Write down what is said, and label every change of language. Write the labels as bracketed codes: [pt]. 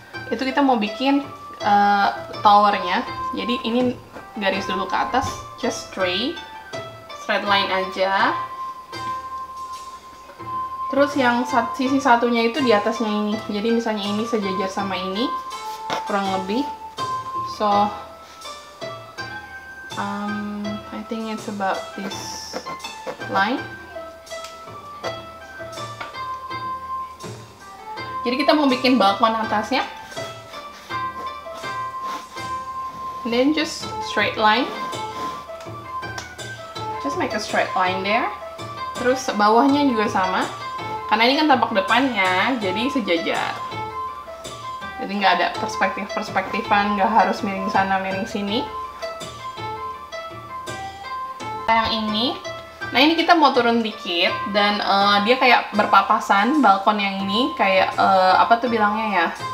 [id] Itu kita mau bikin towernya. Jadi ini garis dulu ke atas, [en] just straight line [id] aja. Terus yang sisi satunya itu di atasnya ini. Jadi misalnya ini sejajar sama ini kurang lebih. [en] So I think it's about this line. [id] Jadi kita mau bikin balkon atasnya. [en] And then just straight line. Just make a straight line there. [id] Terus bawahnya juga sama. Karena ini kan tampak depannya, jadi sejajar. Jadi nggak ada perspektifan, nggak harus miring sana, miring sini. Yang ini, nah ini kita mau turun dikit dan dia kayak berpapasan balkon yang ini kayak apa tuh bilangnya ya?